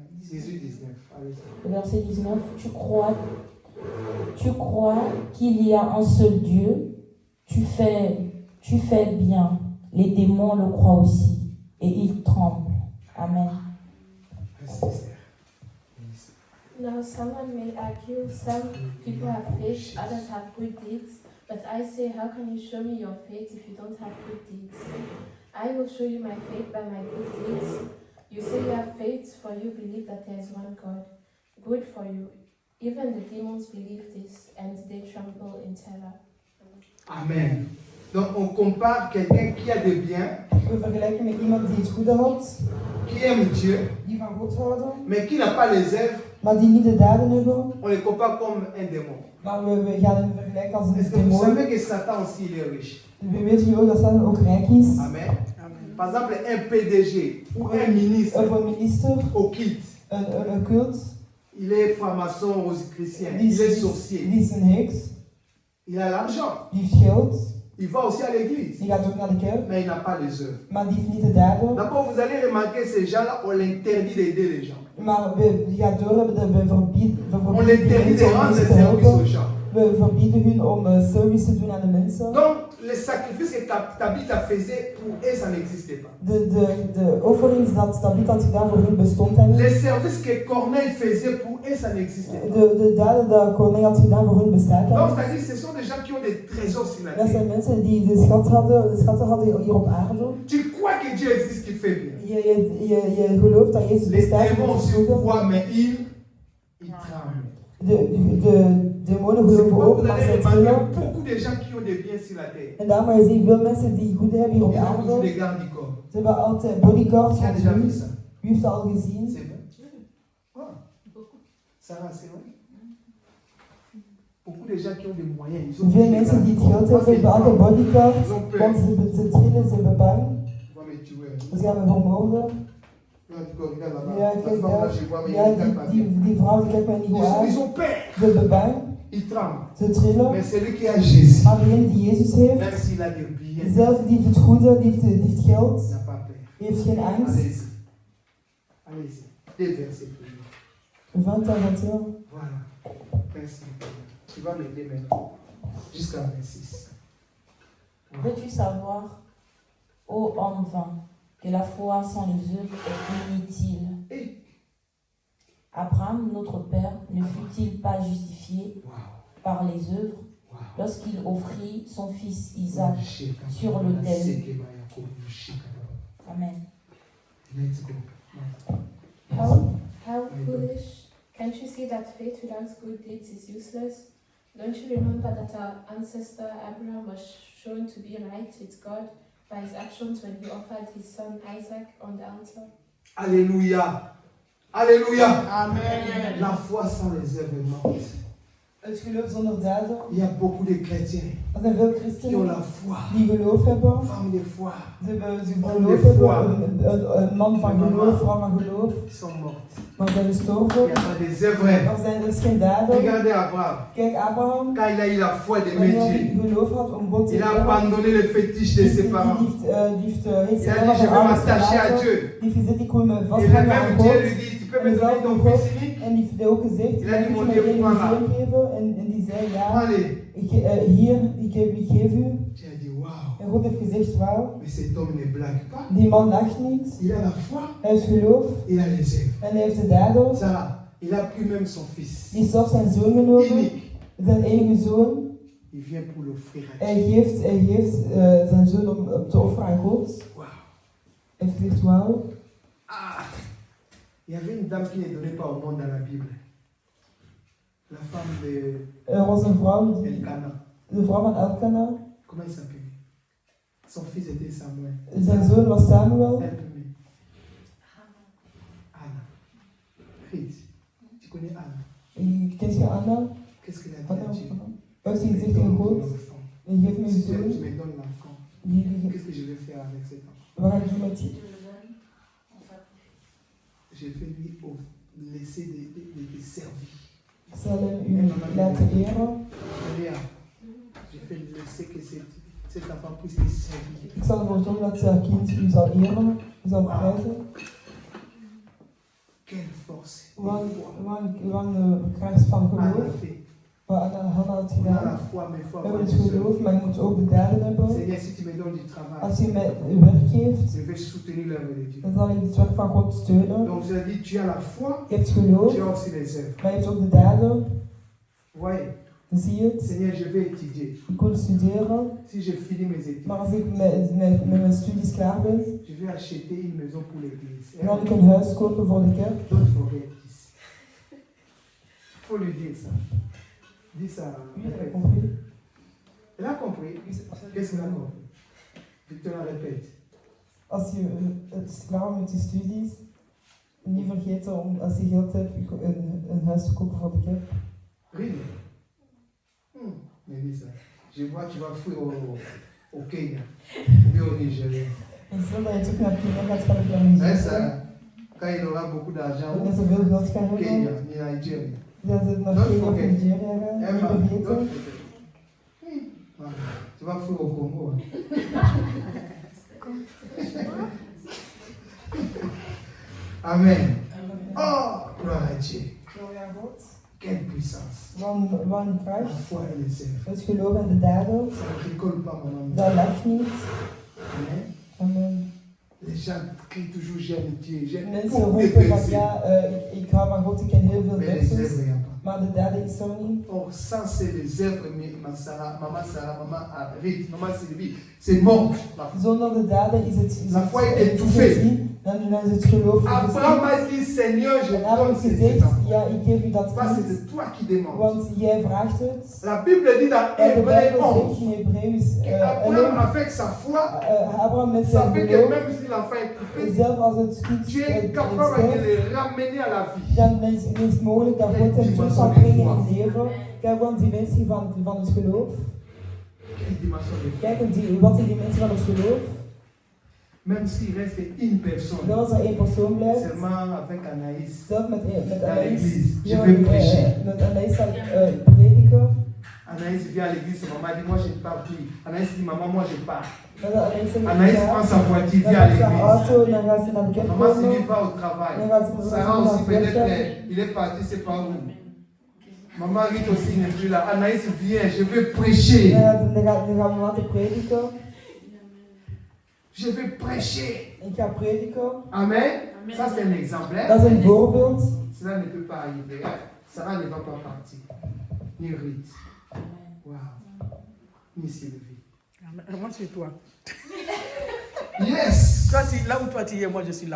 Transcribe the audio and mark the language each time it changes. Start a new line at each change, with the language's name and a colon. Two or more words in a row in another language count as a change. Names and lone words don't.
French: 18, 19. Allez. Le verset 19, tu crois qu'il y a un seul Dieu, tu fais bien, les démons le croient aussi, et ils tremblent. Amen. Merci, Seigneur.
English: Now someone may argue some people have faith, others have good deeds, but I say, how can you show me your faith if you don't have good deeds? I will show you my faith by my good deeds. You say you have faith, for you believe that there is one God. Good for you. Even the demons believe this, and they tremble in terror. Amen.
French: Donc on compare quelqu'un qui a des biens,
Dutch: We vergelijken met iemand die het goede had,
French: qui aime Dieu,
Dutch: die van God houden,
French: mais qui n'a pas les œuvres.
Dutch: maar die niet de daden hebben.
French: On les compare comme un démon.
Dutch: Maar we gaan hem vergelijken als
French: Est-ce
Dutch: een
French: que vous
Dutch: demon.
French: savez que Satan aussi il est riche?
Dutch: We weten nu ook dat Satan ook rijk is. Amen. Amen.
French: Par exemple, un PDG ou un ministre
Dutch: Of een minister,
French: au kit,
Dutch: een cult,
French: il est franc-maçon, rosicrucien, il est sorcier,
Dutch: die is een heks,
French: il a l'argent,
Dutch: die heeft geld,
French: il va aussi à l'église,
Dutch: die gaat ook naar de kerk,
French: mais il n'a pas les œuvres.
Dutch: maar die heeft niet de daden.
French: D'abord, vous allez remarquer ces gens-là, on l'interdit d'aider les gens.
Dutch: Maar je gaat doorhebben dat we verbieden
French: On l'interdit de
Dutch: mensen om
French: rendre
Dutch: mensen te
French: service aux
Dutch: helpen.
French: gens.
Dutch: We verbieden hun om service te doen aan de mensen.
French: Donc, les sacrifices que Tabitha faisait pour eux, ça n'existait pas.
Dutch: De offerings dat Tabitha had gedaan voor hun bestond
French: Les
Dutch: niet.
French: services que Corneille faisait pour eux, ça n'existait pas.
Dutch: De daden dat Corneille had gedaan voor hun bestaat
French: Donc,
Dutch: niet.
French: c'est-à-dire, ce sont des gens qui ont des trésors sur la
Dutch: Dat
French: terre.
Dutch: zijn mensen die de schatten hadden hier op aarde.
French: Tu crois que Dieu existe, qui fait bien.
Dutch: Je gelooft dat Jezus
French: Les
Dutch: bestaat.
French: démons aussi
Dutch: De
French: croient, mais ils tremblent.
Dutch: demonen
French: C'est
Dutch: geloven
French: pourquoi
Dutch: ook,
French: vous
Dutch: maar
French: allez
Dutch: zij
French: remarquer
Dutch: trillen.
French: beaucoup de gens qui ont des biens sur la terre.
Dutch: En daarom zie je veel mensen die goed hebben hier op
French: Ils ont toujours
Dutch: aarde.
French: des gardes du corps.
Dutch: Ze hebben altijd bodyguards
French: Qui a
Dutch: van
French: déjà vu
Dutch: hun.
French: ça?
Dutch: Wie heeft dat al gezien?
French: C'est vrai. Ouais. Sarah, c'est vrai. Beaucoup de gens qui ont des moyens, ils ont
Dutch: Veel
French: des
Dutch: mensen die het
French: gardes
Dutch: geld
French: du corps.
Dutch: hebben, hebben altijd bodyguards.
French: Ils ont peur.
Dutch: Want ze trillen, ze hebben bang.
French: Ils vont me tuer.
Dutch: Ze gaan me vermoorden.
French: Regarde, regarde là-bas.
Dutch: Ja,
French: La
Dutch: kijk
French: femme là,
Dutch: daar.
French: je vois, mais
Dutch: Ja,
French: ils ne pas bien.
Dutch: die vrouw die kijkt mij niet goed aan.
French: Ils ont peur.
Dutch: Ze hebben bang.
French: Ils tremblent.
Dutch: Ze trillen.
French: Mais celui qui a Jésus,
Dutch: Maar degene die Jezus heeft,
French: même s'il a des billets,
Dutch: zelfs die heeft het goede, die heeft geld,
French: il n'a pas peur.
Dutch: die heeft geen angst.
French: Allez-y. Allez-y. Des versets plus loin. 20 à 21. Voilà. Merci. Tu vas m'aider maintenant. Jusqu'à 26. Voilà. Veux-tu savoir, ô homme vain, que la foi sans les œuvres est inutile? Et, Abraham, notre père, ne fut-il pas justifié wow. par les œuvres Wow. lorsqu'il offrit son fils Isaac sur l'autel? Amen.
English: Let's go. How foolish. Can't you see that faith without good deeds is useless? Don't you remember that our ancestor Abraham was shown to be right with God by his actions when he offered his son Isaac on the altar?
French: Alléluia. Alléluia. Amen. La foi sans les œuvres est morte.
Dutch: Het geloof zonder daden.
French: Il y a beaucoup de chrétiens
Dutch: Er zijn veel
French: qui ont
Dutch: christenen
French: la foi.
Dutch: die geloof hebben.
French: Femmes de foi.
Dutch: Ze geloof hebben. Een man van geloof, vrouw van geloof.
French: Qui sont mortes.
Dutch: Maar zijn
French: Il
Dutch: gestorven.
French: n'y a pas des œuvres.
Dutch: Er is geen daden.
French: Regardez Abraham.
Dutch: Kijk, Abraham,
French: Quand il a eu la foi de
Dutch: wanneer hij
French: Dieu,
Dutch: geloof had om God te
French: il a
Dutch: eren,
French: abandonné les fétiches de ses parents.
Dutch: die heeft
French: Il a dit,
Dutch: zijn
French: je vais
Dutch: ouders
French: m'attacher à
Dutch: verlaten.
French: Dieu.
Dutch: Die heeft gezegd, ik wil me
French: Et le
Dutch: vasthouden aan
French: même Dieu
Dutch: God.
French: lui dit, tu peux me donner ton fils unique?
Dutch: En die heeft ook gezegd,
French: Il a dit,
Dutch: kun
French: mon
Dutch: je
French: Dieu,
Dutch: mij één
French: voilà.
Dutch: zoon geven? En die zei, ja,
French: Allez.
Dutch: hier, ik geef u.
French: Tu as dit, waouh.
Dutch: En God heeft gezegd, wauw,
French: Mais cet homme ne blague pas.
Dutch: die man lacht niet.
French: Il a la foi,
Dutch: Hij heeft geloof
French: il a les œuvres.
Dutch: en hij heeft de daden.
French: Sarah, il a pris même son fils.
Dutch: Die is zelfs zijn zoon genomen,
French: Unique.
Dutch: zijn enige zoon.
French: Il vient pour l'offrir à
Dutch: Hij
French: Dieu.
Dutch: geeft zijn zoon om te offeren aan God.
French: Waouh.
Dutch: Hij heeft gezegd, wauw. Ah.
French: Il y avait une dame qui ne donnait pas au monde dans la Bible. La femme de
Dutch: Er was een vrouw,
French: Elkanah.
Dutch: de vrouw van Elkana.
French: Comment il s'appelait? Son fils était Samuel.
Dutch: Zijn zoon was Samuel.
English: Help-me. Anna. Read.
French: Tu connais Anna?
Dutch: Kent je Anna?
French: Qu'est-ce qu'elle a dit
Dutch: Anna
French: à Dieu?
Dutch: heeft hij gezegd tegen God,
French: L'enfant.
Dutch: je geeft me
French: Si
Dutch: een
French: tu
Dutch: zoon.
French: me donnes l'enfant, qu'est-ce que je vais faire avec cet enfant?
Dutch: Wat ga ik doen met je?
French: Je vais lui laisser de servir.
Dutch: Ik zal hem u laten eren.
French: Léa, je vais laisser que cet enfant puisse te servir.
Dutch: Ik zal ervoor zorgen dat zijn kind u zal eren, u zal prijzen.
French: Quelle force!
Dutch: Wat een kracht van
French: Anna
Dutch: geloof.
French: fait.
Dutch: Wat Hanna had
French: On a la
Dutch: gedaan.
French: foi, mais il faut
Dutch: We
French: avoir
Dutch: hebben
French: des
Dutch: het
French: œuvres.
Dutch: geloof, maar je moet ook de daden hebben.
French: Seigneur, si tu me donnes du travail,
Dutch: Als je mij werk geeft,
French: je vais soutenir l'œuvre de Dieu.
Dutch: dan zal ik het werk van God steunen.
French: Donc, je dis, tu as la foi,
Dutch: Je hebt geloof,
French: tu as aussi les œuvres.
Dutch: maar je hebt ook de daden.
French: Voyez,
Dutch: Zie je het?
French: Seigneur, je vais étudier.
Dutch: Ik wil studeren,
French: Si je finis mes études,
Dutch: maar als ik met mijn studies klaar ben,
French: je vais acheter une maison pour l'église.
Dutch: dan zal ik een huis kopen voor de kerk.
French: D'autres forêts ici. Il faut lui dire ça. Dis ça. Oui, elle a compris. Elle a compris. Qu'est-ce qu'elle a compris? Victoria répète.
Dutch: Als je het is klaar met je studies, niet vergeten om als je geld hebt een huis te kopen voor de kerk.
English: Really?
French: Mais dis ça. Je vois que tu vas fuir au Kenya. Ou bien au Nigeria.
Dutch: En stel dat je terug naar Kenia gaat, ga ik naar
French: Hein,
Dutch: Nigeria.
French: ça? Quand il aura beaucoup d'argent,
Dutch: En als je veel geld gaat
French: Kenya,
Dutch: hebben,
French: ni Nigeria.
Dutch: dan zit naar
English: Don't
Dutch: Kenia of
English: forget.
Dutch: Nigeria gaan,
English: Emma,
Dutch: niet
English: don't
Dutch: vergeten.
English: forget.
French: Voilà. Tu vas fuir au Congo. Hein. Amen. Oh, gloire à Dieu.
Dutch: Gloria a God.
French: Quelle puissance.
Dutch: van
French: La
Dutch: kracht,
French: foi et les œuvres.
Dutch: het geloof en de daden,
French: Ça ne rigole pas, maman.
Dutch: dat lacht niet.
French: Amen.
Dutch: Amen.
French: Les gens crient toujours j'aime Dieu, j'aime
Dutch: Mensen
French: beaucoup de
Dutch: roepen van
French: versets.
Dutch: ja, ik hou van God, ik ken heel veel
French: Mais les œuvres,
Dutch: versies,
French: il n'y a pas.
Dutch: maar de daden is er niet.
French: Or, ça, c'est les œuvres, maman Sarah, maman Arit, maman Sylvie. C'est mort. La foi.
Dutch: Zonder de daden is het
French: La foi est étouffée.
Dutch: gezien, dan is het geloof
French: Abraham
Dutch: verstikt.
French: a dit, Seigneur, je
Dutch: En Abraham
French: donne ces
Dutch: gezegd,
French: enfants.
Dutch: ja, ik geef u dat
French: Parce que
Dutch: kind,
French: c'est toi qui demandes.
Dutch: want jij vraagt het.
French: La Bible dit dans
Dutch: En de
French: Hébreu
Dutch: Bijbel
French: 11
Dutch: zegt in Hebreeërs
French: qu'Abraham,
Dutch: 11,
French: avec sa foi,
Dutch: Abraham met zijn
French: savait que
Dutch: geloof,
French: même si l'enfant est coupé,
Dutch: zelf als het kind
French: Dieu est capable de
Dutch: sterft,
French: le ramener à la vie.
Dutch: dan is het mogelijk dat God hem terug zal brengen in het leven. Kijk, want die dimensie van het geloof.
French: Quelle dimension de foi.
Dutch: Kijk, wat is die dimensie van het geloof?
French: Même s'il reste une personne,
Dutch: Dat als er één persoon blijft,
French: seulement avec Anaïs,
Dutch: zelf met
French: dans
Dutch: Anaïs,
French: l'église, je
Dutch: ja,
French: vais prêcher.
Dutch: met Anaïs zal prediken.
French: Anaïs vient à l'église, maman dit, moi je ne pars plus. Anaïs dit, maman, moi je pars.
Dutch: Dan zal Anaïs zeggen,
French: Anaïs
Dutch: ja,
French: prend sa voiture,
Dutch: dan
French: vient à
Dutch: gaat ze haar
French: l'église.
Dutch: auto, dan gaat ze naar de kerk
French: Maman Sylvie
Dutch: komen.
French: va au travail.
Dutch: Dan gaat ze
French: Sarah aussi
Dutch: naar de
French: peut-être,
Dutch: kerk.
French: il est parti, c'est pas où. Maman Rite aussi n'est plus là. Anaïs vient, je vais prêcher.
Dutch: Dan gaan we laten prediken.
French: Je vais prêcher.
Dutch: Ik ga prediken.
French: Amen. Ça c'est un exemplaire.
Dutch: Dat is een voorbeeld.
French: Cela ne peut pas arriver. Sarah ne va pas partir. Ni Rite. Wow. Ni Sylvie. Moi, c'est toi. Yes. Toi, là où toi tu es, moi, je suis là.